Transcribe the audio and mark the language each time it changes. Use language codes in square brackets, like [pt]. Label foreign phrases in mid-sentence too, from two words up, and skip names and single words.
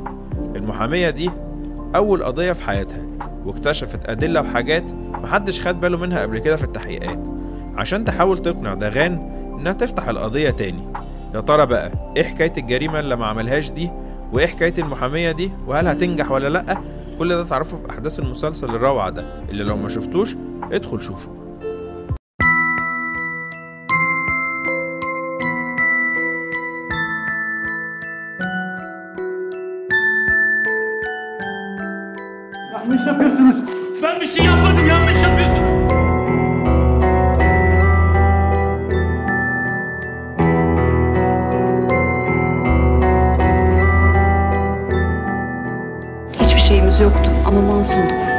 [ar] المحامية دي أول قضية في حياتها واكتشفت أدلة وحاجات محدش خد باله منها قبل كده في التحقيقات عشان تحاول تقنع داغان إنها تفتح القضية تاني. يا ترى بقى إيه حكاية الجريمة اللي ما عملهاش دي وإيه حكاية المحامية دي وهل هتنجح ولا لأ؟ كل ده تعرفه في أحداث المسلسل الروعة ده اللي لو ما شفتوش ادخل شوفه. [tr] Yanlış yapıyorsunuz. Ben bir şey yapmadım. Yanlış yapıyorsunuz. Hiçbir şeyimiz yoktu ama masumduk.